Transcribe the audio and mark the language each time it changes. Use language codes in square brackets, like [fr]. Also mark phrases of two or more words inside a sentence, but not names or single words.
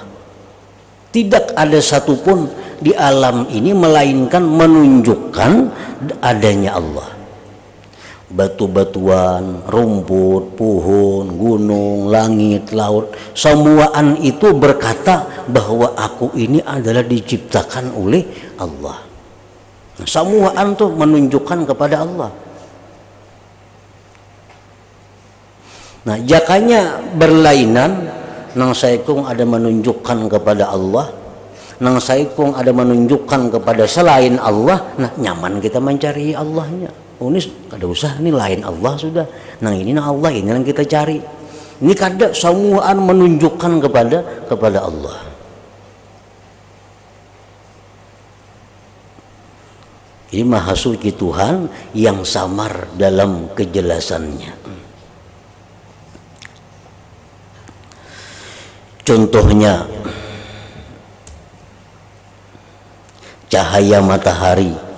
[id] Tidak ada satupun di alam ini melainkan menunjukkan adanya Allah. Batu-batuan, rumput, pohon, gunung, langit, laut, semuaan itu berkata bahwa aku ini adalah diciptakan oleh Allah. Nah, semuaan itu menunjukkan kepada Allah. [bjn] Nah, jakanya berlainan, nang saikung ada menunjukkan kepada Allah, nang saikung ada menunjukkan kepada selain Allah. Nah, nyaman kita mencari Allahnya. Oh, ini kada usah, ini lain Allah sudah. Nang ini nang Allah, ini yang kita cari. Ini kada semuaan menunjukkan kepada Allah. [id] Ini Maha Suci Tuhan yang samar dalam kejelasannya. Contohnya cahaya matahari.